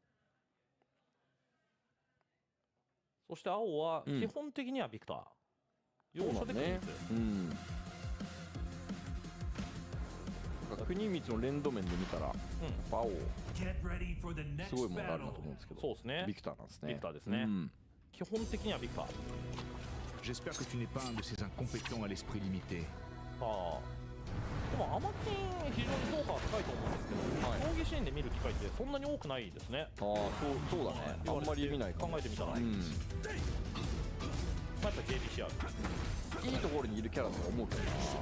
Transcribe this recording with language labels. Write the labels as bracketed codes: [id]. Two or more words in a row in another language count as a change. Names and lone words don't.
[ja] そして青は基本的にはビクター。要所で国光の連動面で見たら、青すごいものがあるなと思うんですけど、そうですね。ビクターなんですね。ビクターですね。基本的にはビクター。 [fr] J'espère que tu n'es pas un de ces incompétents à l'esprit limité. [ja] でもアマキン非常に評価は高いと思うんですけど、競技シーンで見る機会ってそんなに多くないですね。そうだね。あんまり見ないかも。考えてみたら。やっぱ JBC ある。いいところにいるキャラと思うけどな。